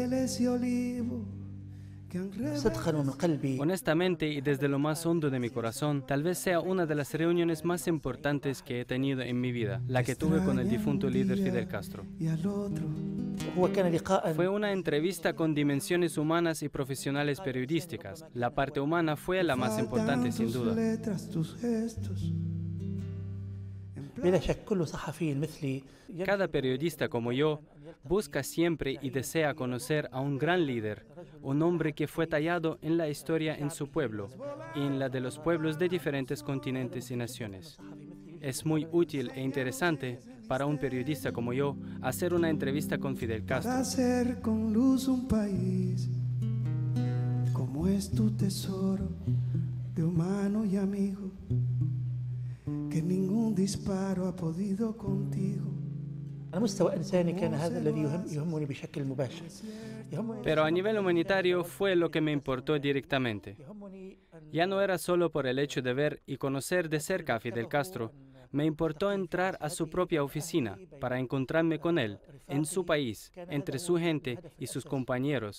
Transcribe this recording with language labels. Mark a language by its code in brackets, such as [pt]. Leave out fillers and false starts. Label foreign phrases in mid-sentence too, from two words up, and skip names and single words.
[ar] صدقا ومن قلبي [es] Honestamente y desde lo más hondo de mi corazón, tal vez sea una de las reuniones más importantes que he tenido en mi vida, la que tuve con el difunto líder Fidel Castro. [ar] هو كان لقاء [es] Fue una entrevista con dimensiones humanas y profesionales periodísticas. La parte humana fue la más importante, sin duda. [ar] بلا شك كل صحفي مثلي [es] Cada periodista como yo busca siempre y desea conocer a un gran líder, un hombre que fue tallado en la historia en su pueblo y en la de los pueblos de diferentes continentes y naciones. Es muy útil e interesante para un periodista como yo hacer una entrevista con Fidel Castro. Hacer con luz un país como es tu tesoro de humano y amigo, que ningún disparo ha podido contigo. [ar] على مستوى إنساني كان هذا الذي يهمني بشكل مباشر. [es] Pero a nivel humanitario fue lo que me importó directamente. Ya no era solo por el hecho de ver y conocer de cerca a Fidel Castro, me importó entrar a su propia oficina para encontrarme con él, en su país, entre su gente y sus compañeros.